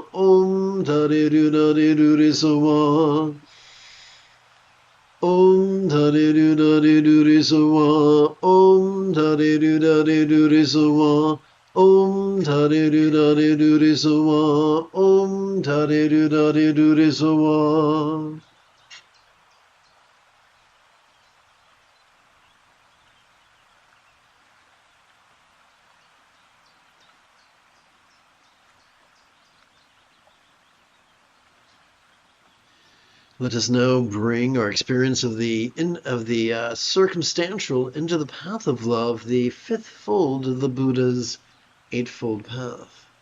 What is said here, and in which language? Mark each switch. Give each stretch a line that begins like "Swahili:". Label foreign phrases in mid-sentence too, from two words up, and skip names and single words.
Sanskrit: Om Dare Du Dare Du Re Sowa. Om Dare Du Dare Du Re Sowa. Om Dare Du Dare Du Re Sowa. Om Dare Du Dare Du Re Sowa. Om Dare Du Dare Du Re Sowa.
English: Let us now bring our experience of the circumstantial into the path of love, the fifth fold of the Buddha's Eightfold Path.